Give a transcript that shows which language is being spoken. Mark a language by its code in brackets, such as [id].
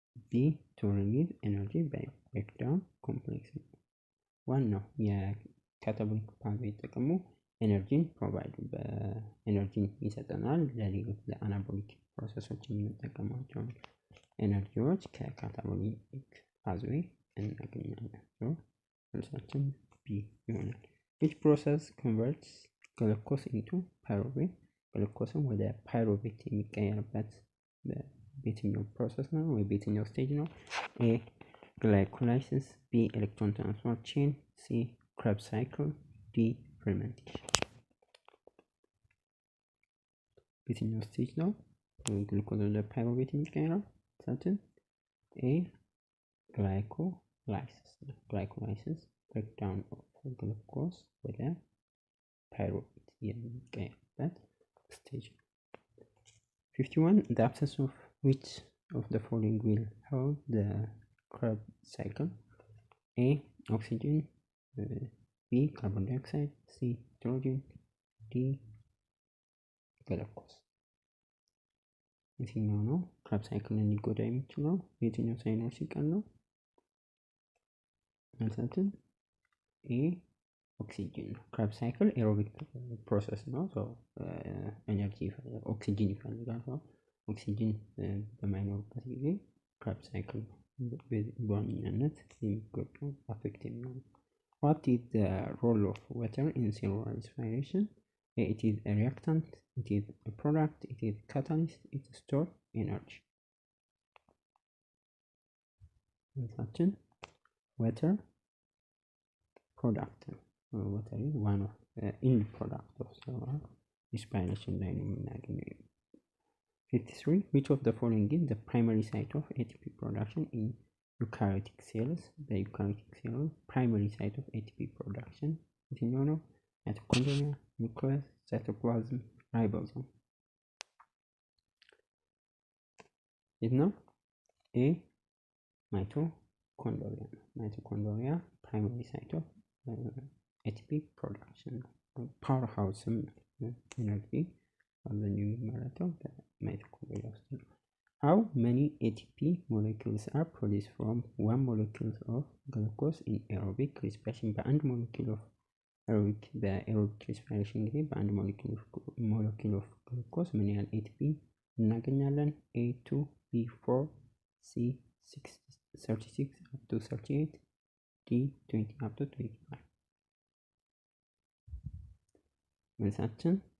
[en] B to release energy by breakdown complex [am] ዋናው የካታቦሊክ ፓዝዌይ ጥቅሙ ኤነርጂን ፕሮቫይድ በኤነርጂን ይሰጠናል። ለሌሎች ለአናቦሊክ ፕሮሰሶች የምንጠቀማቸው ኤነርጂዎች ከካታቦሊክ ፓዝዌይ እናገኛለን። መልሳችን ቢ ይሆናል። [en] which process converts glucose into pyruvate? [am] ግሉኮስን ወደ ፓይሩቬት የሚቀየርበት በየትኛው ፕሮሰስ ነው ወይ በየትኛው ስቴጅ ነው? [en] ኤ glycolysis, B electron transport chain, C Krebs cycle, D fermentation. [am] በየትኛው ስቴጅ ነው? ግሉኮዝ ወደ ፓይሩቬት የሚቀይረው? ሰትን ኤ ግላይኮላይሲስ ነው። ግላይኮላይሲስ ብሬክዳውን ኦፍ ግሉኮዝ ወደ ፓይሩቬት የሚቀየርበት ስቴጅ ነው። 51 [en] the absence of which of the following will hold the Krebs cycle? A oxygen, B carbon dioxide, C hydrogen, D glucose። [am] የትኛው ነው ክረብ ሳይክልን ሊጎዳ የሚችለው? የትኛው ሳይኖር ሲቀር ነው? መልሳችን ኤ ኦክሲጅን ነው። ክረብ ሳይክል ኤሮቢክ ፕሮሰስ ነው። ኤነርጂ ይፈልጋል፣ ኦክሲጅን ይፈልጋል። ኦክሲጅን በማይኖርበት ጊዜ ክረብ ሳይክል ነው በዋነኛነት የሚጎዳው አፌክት የሚሆነው። [en] What is the role of water in cellular respiration? It is a reactant, it is a product, it is catalyst, it stores energy። መልሳችን water product ነው። water is one of end product of cellular respiration [am] ላይ ነው የምናገኘው። [en] 53 which of the following is the primary site of ATP production in eukaryotic cells? The eukaryotic cell primary site of ATP production [am] የትኛው ነው? [en] mitochondria, nucleus, cytoplasm, ribosome። [am] የት ነው? [en] A mitochondria ነው። mitochondria primary site of ATP production power house [am] ኤነርጂ አብዛኛው የሚመረተው በማይቶኮንድሪያ ውስጥ ነው። [en] How many ATP molecules are produced from 1 molecule of glucose in aerobic respiration? [am] በአንድ ሞለኪል ኦፍ በኤሮቢክ ሪስፓይሬሽን ጊዜ በአንድ ሞለኪል ኦፍ ግሉኮስ ምን ያህል ኤቲፒ እናገኛለን? [en] A 2 B 4 C 36 up to 38 D 20 up to 25። መልሳችን